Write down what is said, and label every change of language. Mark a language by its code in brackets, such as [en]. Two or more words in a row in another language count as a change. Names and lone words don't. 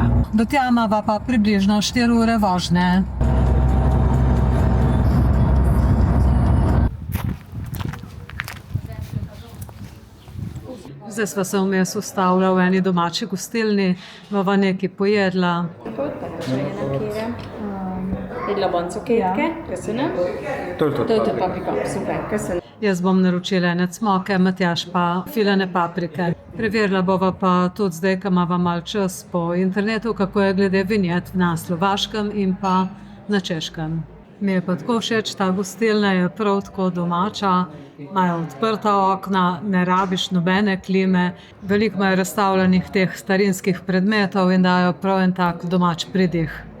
[sl] Do tja imava pa približno 4 ure vožnje. Zdaj sva se vmes ustavila v eni domači gostilni, bova nekaj pojedla. [hu] Tessék, kérem. Egy laban cukérke, köszönöm. Töltött paprika, szuper, köszönöm. [sl] Jaz bom naročila ene cmoke, Matjaž pa filane paprike. Preverila bova pa tudi zdaj, ko imava malo čas po internetu, kako je glede vinjet na Slovaškem in pa na Češkem. Mi je pa tako všeč, ta gostilna je prav tako domača, imajo odprta okna, ne rabiš nobene klime, veliko imajo razstavljenih teh starinskih predmetov in dajo prav en tak domač pridih.